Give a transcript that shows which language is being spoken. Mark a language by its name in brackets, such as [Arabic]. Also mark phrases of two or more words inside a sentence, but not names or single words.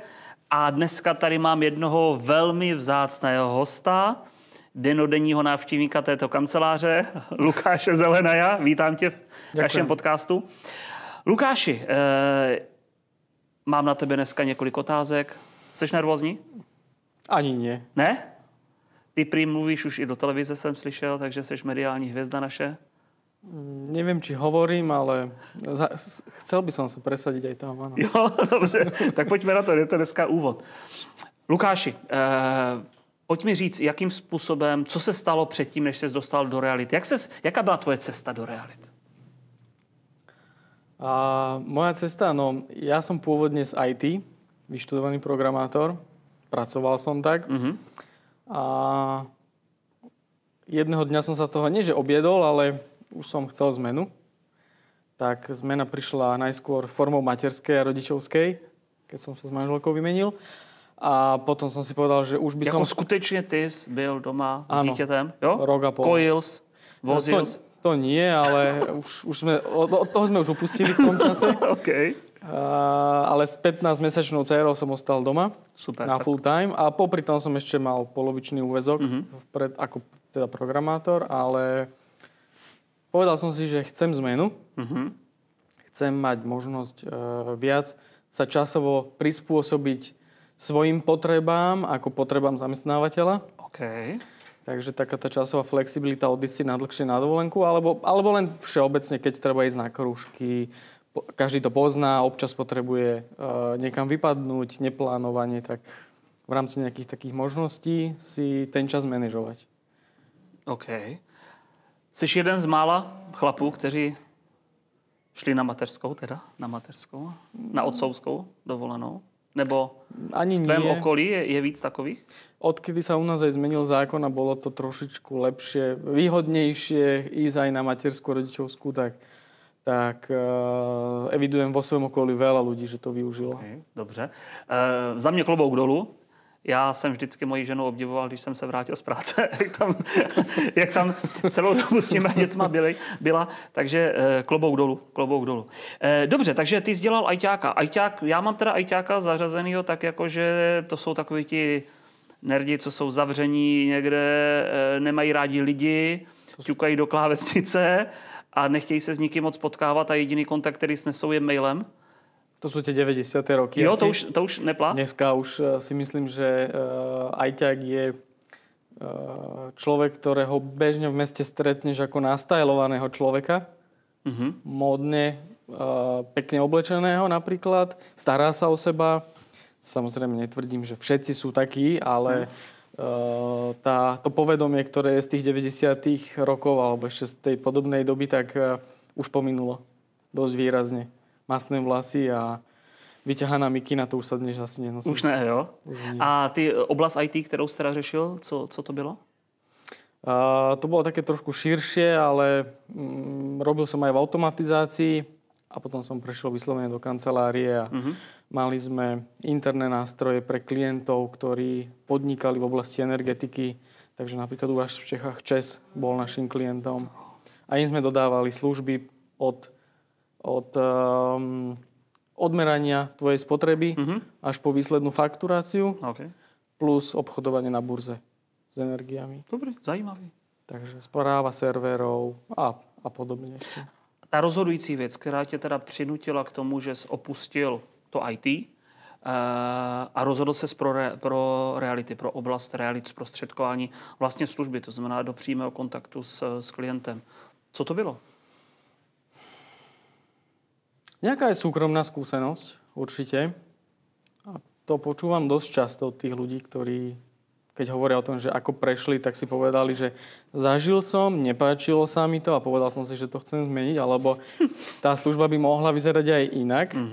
[Czech] A dneska tady mám jednoho velmi vzácného hosta, dennodenního návštěvníka této kanceláře, Lukáše Zelenaja. Vítám tě v našem podcastu. Lukáši, mám na tebe dneska několik otázek. Jsi nervózní? [Slovak] Ani nie. [Czech] Ne? Ty prý mluvíš už i do televize, jsem slyšel, takže jsi mediální hvězda naše. [Slovak] Neviem, či hovorím, ale chcel by som sa presadiť aj tam, áno. [Czech] Jo, dobře. Tak pojďme na to, je to dneska úvod. Lukáši, pojď mi říct, jakým způsobem, co se stalo předtím, než ses dostal do reality? Jaká byla tvoje cesta do reality? [Slovak] Moja cesta, no, ja som pôvodne z IT, vyštudovaný programátor, pracoval som tak. A jedného dňa som sa toho nie že objedol, ale už som chcel zmenu. Tak zmena prišla najskôr formou materskej a rodičovskej, keď som sa s manželkou vymenil. A potom som si povedal, že už by som... [Czech] skutečne ty byl doma s dítětem? Jo? [Slovak] Rok a pol. [Czech] Kojil, vozil? [Slovak] To nie, ale už sme, od toho sme už upustili v tom čase. Okay. Ale s 15-mesačnou dcérou som ostal doma. [Czech] Super, [English] na full time. [Slovak] A popri tom som ešte mal polovičný úväzok ako teda programátor, ale povedal som si, že chcem zmenu. Chcem mať možnosť viac sa časovo prispôsobiť svojim potrebám ako potrebám zamestnávateľa. [Czech] Okay. [Slovak] Takže taká tá časová flexibilita odísť si na dlhšie na dovolenku, alebo len všeobecne, keď treba ísť na krúžky. Každý to pozná, občas potrebuje niekam vypadnúť, neplánovanie, tak v rámci nejakých takých možností si ten čas manažovať. [Czech] OK. Jsi jeden z mála chlapů, kteří šli na mateřskou, na otcovskou dovolenou? Nebo ani v tvém okolí je víc takových? [Slovak] Odkedy sa u nás aj zmenil zákon a bolo to trošičku lepšie, výhodnejšie ísť aj na materskú rodičovskú, tak evidujem vo svém okolí veľa ľudí, že to využilo. [Czech] Okay, dobře. Za mě klobouk dolů. Já jsem vždycky moji ženu obdivoval, když jsem se vrátil z práce, jak tam celou dobu s těma dětma byla. Takže klobouk dolů. Dobře, takže ty jsi dělal ajťáka. Já mám teda ajťáka zařazenýho tak, jako že to jsou takoví ti nerdi, co jsou zavření někde, nemají rádi lidi, ťukají do klávesnice a nechtějí se s nikým moc potkávat a jediný kontakt, který snesou, je mailem. [Slovak] To sú tie 90. roky. [Czech] Jo, to už neplá? [Slovak] Dneska už si myslím, že ajťák je človek, ktorého bežne v meste stretneš ako nastajlovaného človeka. Módne, pekne oblečeného napríklad. Stará sa o seba. Samozrejme netvrdím, že všetci sú takí, ale to povedomie, ktoré je z tých 90. rokov alebo ešte z tej podobnej doby, tak už pominulo dosť výrazne. Masné vlasy a vyťahaná mikina, to už sa dnes asi nenosí. [Czech] Už ne, jo? Už nie. A ty oblast IT, kterou jste řešil, co to bylo? [Slovak] To bolo také trošku širšie, ale robil som aj v automatizácii a potom som prešiel vyslovene do kancelárie a mali sme interné nástroje pre klientov, ktorí podnikali v oblasti energetiky. Takže napríklad u vás v Čechách ČES bol našim klientom. A im sme dodávali služby od odmerania tvojej spotreby až po výslednú fakturáciu plus obchodovanie na burze s energiami. [Czech] Dobre, zajímavý. [Slovak] Takže správa serverov a podobne ešte. [Czech] Ta rozhodující věc, která tě teda přinutila k tomu, že jsi opustil to IT a rozhodl ses pro reality, pro oblast realit zprostředkování vlastně služby, to znamená do přímého kontaktu s klientem. Co to bylo? [Slovak] Nejaká je súkromná skúsenosť, určite. A to počúvam dosť často od tých ľudí, ktorí, keď hovoria o tom, že ako prešli, tak si povedali, že zažil som, nepáčilo sa mi to a povedal som si, že to chcem zmeniť, alebo tá služba by mohla vyzerať aj inak.